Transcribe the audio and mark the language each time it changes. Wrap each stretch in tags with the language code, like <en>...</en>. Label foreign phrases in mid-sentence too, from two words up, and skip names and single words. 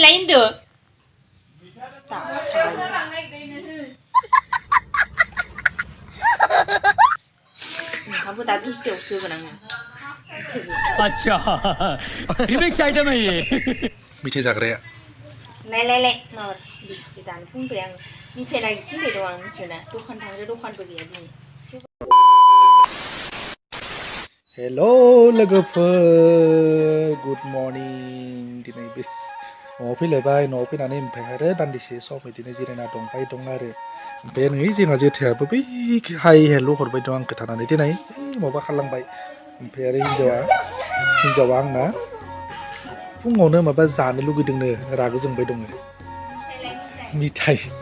<id>itu. Tak. Kamu tadi jauh sih benangnya.</id> <hi>अच्छा रिमिक्स आइटम है ये</hi> <brx>मिठाई जाग्राया ले माबा जानो बुंबाय आं मिठाइ नागिरथिंबाय दं आं नोंसोरना दखान थांदो दखानबो गैया दिनै हेलौ लोगोफोर</brx> <en>good morning</en> <brx>दिनै बे न'आव फैलायबाय न'आव फैनानै ओमफ्राय आरो दान्दिसे सम बिदिनो जिरायना दंबाय दं आरो ओमफ्राय नै जोंहा जेथायाबो बै हाय हेल' हरबाय दं आंखौ थानानै दिनै माबा खालामबाय ओमफ्राय आरो हिन्जावा आंना फुङावनो माबा जानो लुगैदोंनो रागा जोंबाय दङ मिठाइ</brx>